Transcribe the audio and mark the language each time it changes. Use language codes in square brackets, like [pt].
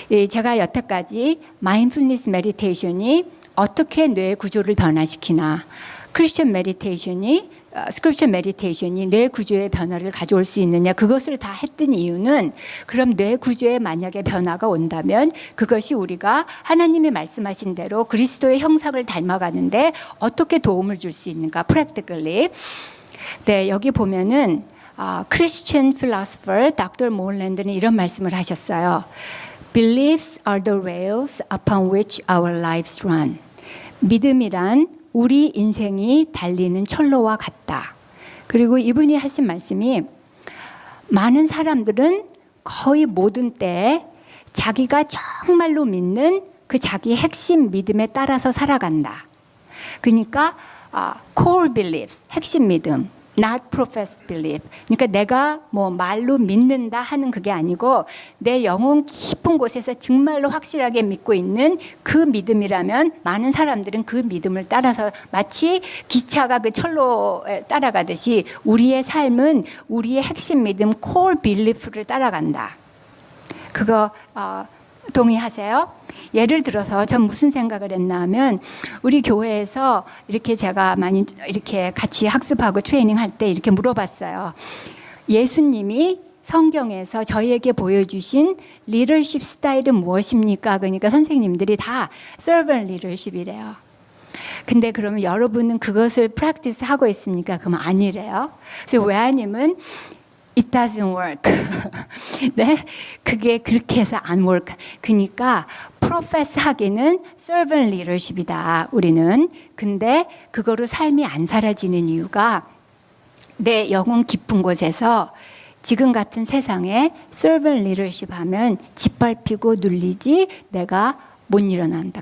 [ko] 제가 여태까지 마인드풀니스 메디테이션이 어떻게 뇌 구조를 변화시키나, 크리스천 메디테이션이 스크립처 메디테이션이 뇌 구조의 변화를 가져올 수 있느냐, 그것을 다 했던 이유는 그럼 뇌 구조에 만약에 변화가 온다면 그것이 우리가 하나님이 말씀하신 대로 그리스도의 형상을 닮아가는데 어떻게 도움을 줄 수 있는가, practically. 네, 여기 보면은 [en] Christian philosopher Dr. [ko] Moreland는 이런 말씀을 하셨어요. [en] Beliefs are the rails upon which our lives run. [ko] 믿음이란 우리 인생이 달리는 철로와 같다. 그리고 이분이 하신 말씀이 많은 사람들은 거의 모든 때에 자기가 정말로 믿는 그 자기 핵심 믿음에 따라서 살아간다. 그러니까 core beliefs, 핵심 믿음, [en] not professed belief. [ko] 그러니까 내가 뭐 말로 믿는다 하는 그게 아니고 내 영혼 깊은 곳에서 정말로 확실하게 믿고 있는 그 믿음이라면 많은 사람들은 그 믿음을 따라서 마치 기차가 그 철로에 따라가듯이 우리의 삶은 우리의 핵심 믿음 core belief를 따라간다. 그거 동의하세요? 예를 들어서 전 무슨 생각을 했나 하면 우리 교회에서 이렇게 제가 많이 이렇게 같이 학습하고 트레이닝 할 때 이렇게 물어봤어요. 예수님이 성경에서 저희에게 보여주신 리더십 스타일은 무엇입니까? 그러니까 선생님들이 다 servant leadership이래요. 근데 그러면 여러분은 그것을 프랙티스 하고 있습니까? 그러면 아니래요. 그래서 외아님은 [en] It doesn't work. [ko] 네, 그게 그렇게 해서 안 work. 그러니까 profess 하기는 servant leadership이다. 우리는. 근데 그거로 삶이 안 사라지는 이유가 내 영혼 깊은 곳에서 지금 같은 세상에 servant leadership 하면 짓밟히고 눌리지 내가 못 일어난다.